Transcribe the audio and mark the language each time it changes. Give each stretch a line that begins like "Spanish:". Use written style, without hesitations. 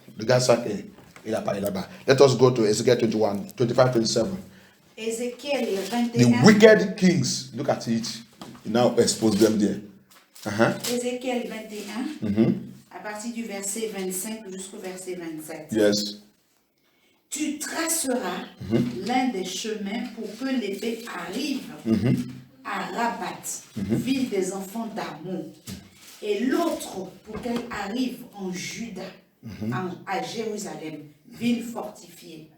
French: Regarde ça qu'il a parlé là-bas.
English: Let us go to Ezekiel 21, 25, 27.
French: Ézéchiel 21.
English: The wicked kings, look at it. You now expose them there.
French: Ézéchiel 21, à partir du verset 25 jusqu'au verset 27.
English: Yes.
French: Tu traceras l'un des chemins pour que l'épée arrive à Rabat, ville des enfants d'Ammon, et l'autre pour qu'elle arrive en Juda, à Jérusalem, ville fortifiée.